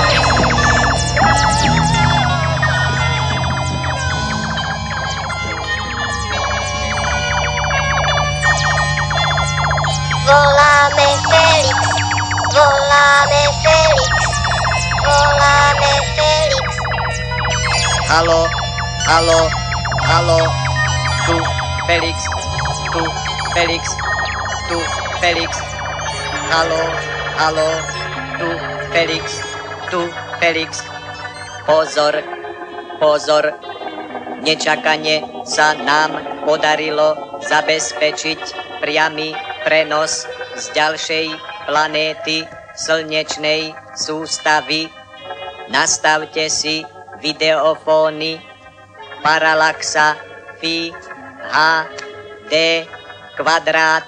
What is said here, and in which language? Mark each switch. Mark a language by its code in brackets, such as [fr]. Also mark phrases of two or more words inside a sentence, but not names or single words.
[sk] Voláme Felix, voláme Felix, voláme Felix. Halo, halo, halo, tu Felix, tu Felix, tu Felix. Halo, halo, tu Felix, tu Felix. Pozor, pozor, nečakane sa nám podarilo zabezpečiť priamy prenos z ďalšej planéty slnečnej sústavy. Nastavte si videofóny Parallaxa Phi HD kvadrát.